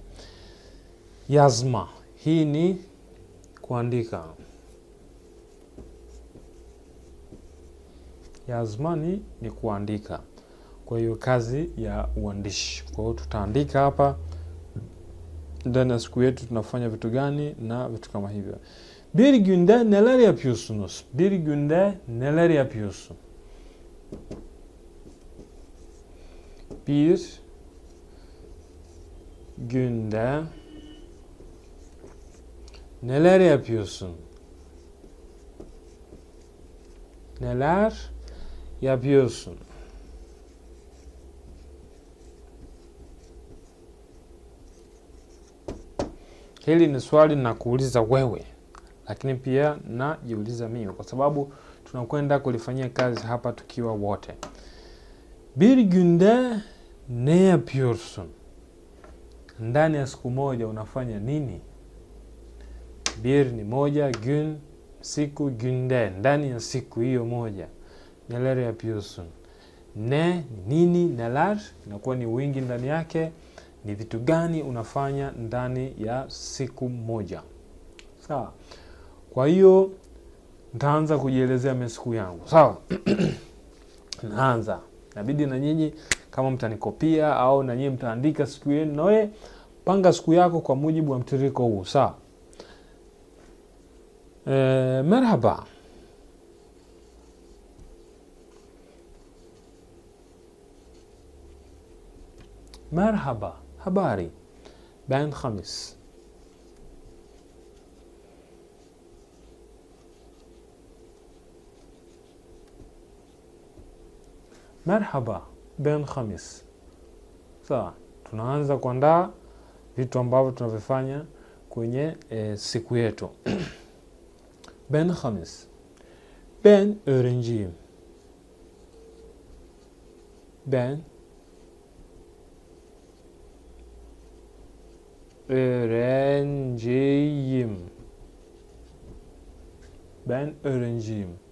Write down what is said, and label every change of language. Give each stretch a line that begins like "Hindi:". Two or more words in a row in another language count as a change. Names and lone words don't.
Swahili: Yazma, hii ni kuandika. Yazmani ni kuandika. Kwa hiyo kazi ya uandishi. Kwa hiyo tutaandika hapa ndani ya siku yetu tunafanya vitu gani na vitu kama hivyo.
Turkish: Bir günde neler yapıyorsunuz? Bir günde neler yapıyorsun? Bir günde neler yapıyorsun? Neler yapıyorsun?
Swahili: Hili ni swali na kuuliza wewe, lakini pia najiuliza mimi kwa sababu tunakwenda kulifanyia kazi hapa tukiwa wote.
Turkish: Bir günde ne yapıyorsun?
Swahili: Ndani ya siku moja unafanya nini? Bir ni moja, gün siku, günde ndani ya siku hiyo moja.
Turkish: Neler yapıyorsun?
Swahili: Ne nini, neler inakuwa ni wingi ndani yake. Ni vitu gani unafanya ndani ya siku moja? Sawa. Kwa hiyo nitaanza kujielezea mimi siku yangu. Sawa. Naanza. Inabidi na nyinyi kama mtanikopia au na nyinyi mtaandika siku yenu, na wewe panga siku yako kwa mujibu wa mtiririko huu. Sawa.
Turkish: Merhaba. Merhaba. Habari. Ben Khamis. Merhaba. Ben Khamis. Sawa.
Swahili: Tunaanza kuandaa vitu ambavyo tunavifanya kwenye siku yetu.
Turkish: Ben Khamis. Ben öğrenciyim. Ben öğrenciyim. Ben öğrenciyim.